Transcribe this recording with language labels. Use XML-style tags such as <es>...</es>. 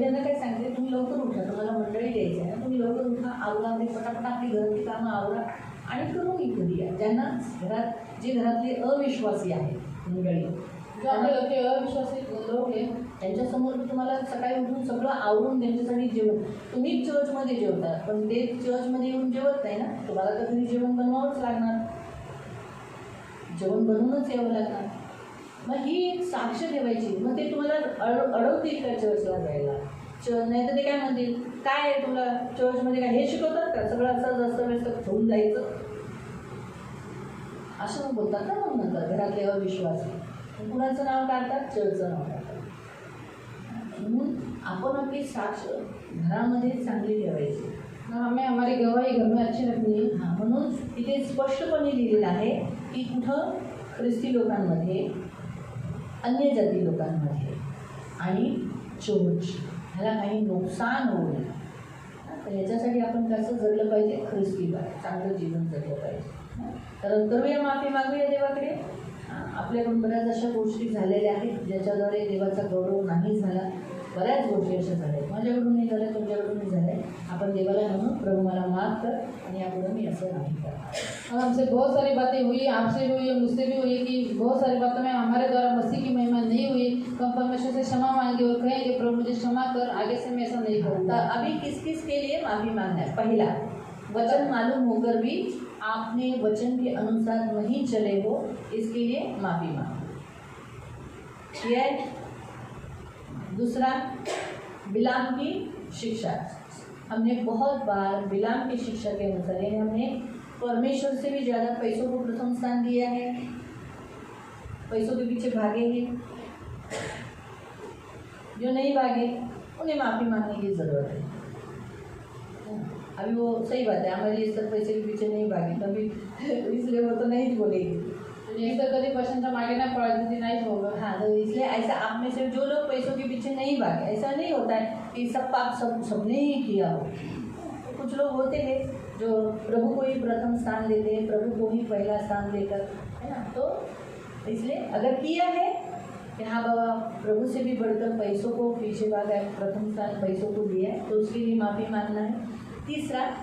<mr>त्यांना काय सांगते, तुम्ही लवकर उठा, तुम्हाला मंडळी द्यायची आहे ना, तुम्ही लवकर उठा, आवरा, ते पटापट आपली घरातली कामं आवरा आणि करून इकडे या. ज्यांना घरात जे घरातले अविश्वासी आहेत मंडळी,</mr> <hi>जो आपले घर के अविश्वासी लोग हैं,</hi> <mr>त्यांच्यासमोर तुम्हाला सकाळी उठून सगळं आवरून त्यांच्यासाठी जेवण, तुम्ही चर्चमध्ये जेवता पण ते चर्चमध्ये येऊन जेवत नाही ना, तुम्हाला तर घरी जेवण बनवावंच लागणार, जेवण बनवूनच यावं लागणार. मग ही एक साक्ष ठेवायची. मग ते तुम्हाला अडवतील का चर्चला जायला. नाही तर ते काय म्हणतील, काय आहे तुला चर्चमध्ये काय हे शिकवतात का, सगळं असं जसं व्यस्त ठेवून जायचं, असं बोलतात ना. मग नंतर घरातले अविश्वासी कुणाचं नाव काढतात, चर्चचं नाव काढतात. म्हणून आपण आपली साक्ष घरामध्ये चांगली ठेवायची.</mr> <hi>हमें हमारी गवाही घर में अच्छी रखनी है.</hi> <mr>हां, म्हणून इथे स्पष्टपणे लिहिलेलं आहे की कुठं ख्रिस्ती लोकांमध्ये, अन्य जाती लोकांमध्ये आणि चर्च ह्याला काही नुकसान होऊ नये. तर याच्यासाठी आपण कसं जगलं पाहिजे, ख्रिस्ती चांगलं जीवन जगलं पाहिजे. तर करूया माफी, मागूया देवाकडे. आपल्याकडून बऱ्याच अशा गोष्टी झालेल्या आहेत ज्याच्याद्वारे देवाचा गौरव नाही झाला. बऱ्याच गोष्टी अशा झाल्या, माझ्याकडून नाही झाल्या, तुमच्याकडून नाही झाल्या. आपण देवाला म्हणून प्रभू मला माफ कर आणि यापुढे मी असं नाही करणार.</mr> <hi>और हमसे बहुत सारी बातें हुई, आपसे भी हुई, मुझसे भी हुई कि बहुत सारी बातों में हमारे द्वारा मसीह की महिमा नहीं हुई. तो हम परमेश्वर से क्षमा मांगे और कहेंगे प्रभु मुझे क्षमा कर, आगे से मैं ऐसा नहीं तो करूँगा. अभी किस किस के लिए माफ़ी मांगना है. पहला, वचन मालूम होकर भी आपने वचन के अनुसार नहीं चले हो, इसके लिए माफ़ी मांगो. ठीक है. दूसरा, बिलाम की शिक्षा. हमने बहुत बार बिलाम की शिक्षा के अनुसार, यानी हमने परमेश्वर से भी ज़्यादा पैसों को प्रथम स्थान दिया है, पैसों के पीछे भागे हैं. जो नहीं भागे उन्हें माफ़ी मांगने की ज़रूरत है. अभी वो सही बात है, हमारे लिए सब पैसे के पीछे नहीं भागे कभी, इसलिए वो तो नहीं बोलेगी.</hi> <mr>एक तर कधी पैशांच्या मागे नाही पळायचं, ते नाहीच</mr> <hi>होगा. हाँ, तो इसलिए ऐसा आप में से जो लोग पैसों के पीछे नहीं भागे, ऐसा नहीं होता है कि सब पाप सबने ही किया हो. कुछ लोग होते हैं जो प्रभु को ही प्रथम स्थान देते हैं, प्रभु को ही पहला स्थान देकर, है ना. तो इसलिए अगर किया है कि हाँ बाबा प्रभु से भी बढ़कर पैसों को पीछे भागा है, प्रथम स्थान पैसों को दिया है, तो उसके लिए माफ़ी मांगना है. तीसरा,</hi>